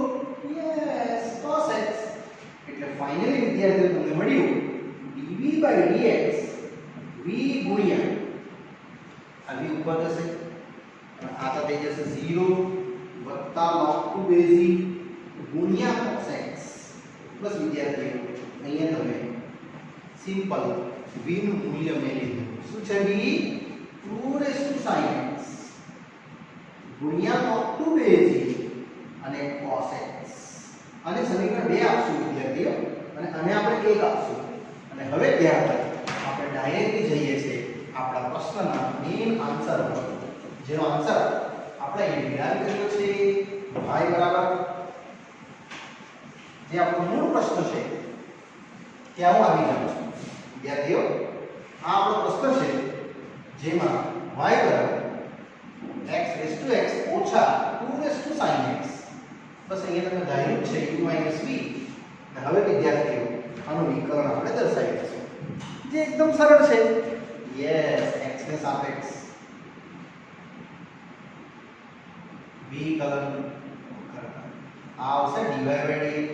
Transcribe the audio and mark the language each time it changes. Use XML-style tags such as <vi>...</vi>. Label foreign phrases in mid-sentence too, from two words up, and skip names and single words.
<gu>યસ, cos x. એટલે ફાઇનલી વિદ્યાર્થીઓ તમને મળ્યું dv/dx v ગુણ્યા આ v ઉપર જશે અને આ તો થઈ જશે 0 વત્તા</gu> <en>log 2 base e</en> <gu>ગુણ્યા cos x. બસ વિદ્યાર્થીઓ અહીંયા તમે સિમ્પલ v નું મૂલ્ય મેં લીધું. શું છે v?</gu> <en>2 raised to sin x</en> <gu>ગુણ્યા</gu> <en>log 2 base e</en> <gu>અને cos x. અને સમીકરણ 2 આપશું વિદ્યાર્થીઓ અને આને આપણે 1 આપશું. અને હવે ત્યારબાદ આપણે ડાયરેક્ટલી જઈએ છીએ આપણા પ્રશ્નના</gu> <en>main answer</en> <gu>પર, જેનો આન્સર આપણે અહીં ડિરાઈવ કર્યો છે y બરાબર જે આપણો મૂળ પ્રશ્ન છે ત્યાં હું આવી જાઉં છું. વિદ્યાર્થીઓ આ આપણો પ્રશ્ન છે જેમાં y બરાબર</gu> <en>x raised to x</en> <gu>ઓછા</gu> <en>2 raised to sin x.</en> <gu>બસ અહીંયા તમે ધાર્યું છે u v. અને હવે વિદ્યાર્થીઓ આનું વિકલન આપણે દર્શાવી દઈશું જે એકદમ સરળ છે. યસ, x ને સાપેક્ષ વિકલન કરતા આ આવશે dy/dx.</gu>